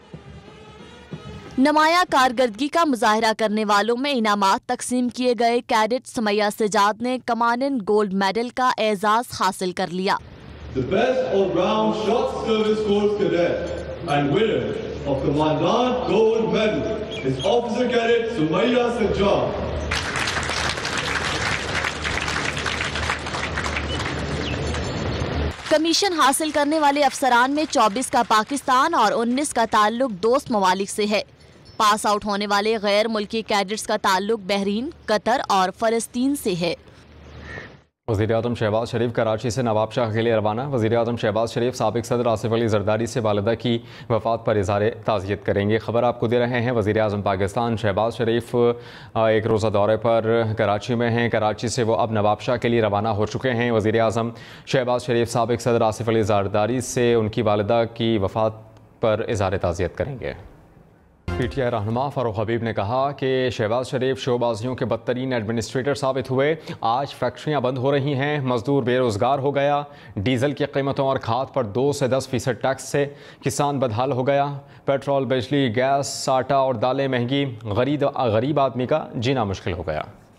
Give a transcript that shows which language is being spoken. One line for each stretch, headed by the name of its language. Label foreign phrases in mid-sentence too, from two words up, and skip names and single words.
Urdu: نمایاں کارکردگی کا مظاہرہ کرنے والوں میں انعامات تقسیم کیے گئے. کیڈٹ سمیہ سجاد نے کمانڈنٹ گولڈ میڈل کا اعزاز حاصل کر لیا.
English: The best all-round short service course cadet and winner of Commandant Gold Medal is Officer Cadet Sumayya Sajjad.
Urdu: کمیشن حاصل کرنے والے افسران میں 24 کا پاکستان اور 19 کا تعلق دوست ممالک سے ہے.
English: pass out
Urdu: ہونے والے غیر ملکی کیڈٹس کا تعلق بحرین، قطر اور فلسطین سے ہے. وزیر اعظم شہباز شریف کراچی سے نواب شاہ کے لیے روانہ. وزیر اعظم شہباز شریف سابق صدر آصف علی زرداری سے والدہ کی وفات پر اظہار تعزیت کریں گے. خبر آپ کو دے رہے ہیں وزیر اعظم پاکستان شہباز شریف ایک روزہ دورے پر کراچی میں ہیں. کراچی سے وہ اب نواب شاہ کے لیے روانہ ہو چکے ہیں. وزیر اعظم شہباز شریف سابق صدر آصف علی زرداری سے ان کی والدہ کی وفات پر اظہار تعزیت کریں گے. PTI رہنما فاروق حبیب نے کہا کہ شہباز شریف شوبازیوں کے بدترین ایڈمنسٹریٹر ثابت ہوئے. آج فیکٹریاں بند ہو رہی ہیں، مزدور بے روزگار ہو گیا، ڈیزل کی قیمتوں اور کھاد پر 2 سے 10% ٹیکس سے کسان بدحال ہو گیا، پیٹرول، بجلی، گیس، آٹا اور دالیں مہنگی، غریب آدمی کا جینا مشکل ہو گیا.